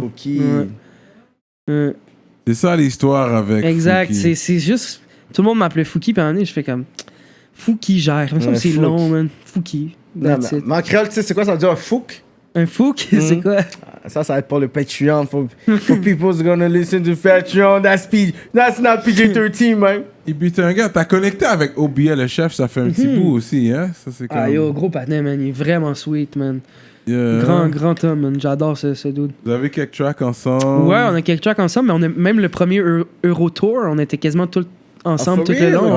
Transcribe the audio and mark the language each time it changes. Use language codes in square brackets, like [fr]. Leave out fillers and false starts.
[fr] Fouki. Ouais. C'est ça l'histoire avec exact, Fouki. c'est juste... Tout le monde m'appelait Fouki, puis à un moment donné, je fais comme... Fouki gère. Ça, c'est long, man. Fouki. Mais en créole, tu sais, c'est quoi ça veut dire un fouk? Un Fouk, c'est quoi? Ça va être pour le Patreon. [en] For people's gonna listen to Patreon. That's not PG-13, man. [fr] Et puis t'es un gars, t'as connecté avec OBL, le chef, ça fait un petit bout aussi, hein? Ça, c'est comme... Ah yo, gros patin, man. Il est vraiment sweet, man. Grand homme, man. J'adore ce dude. Vous avez quelques tracks ensemble? Ouais, on a quelques tracks ensemble, mais on a même le premier Eurotour, on était quasiment ensemble tout le long.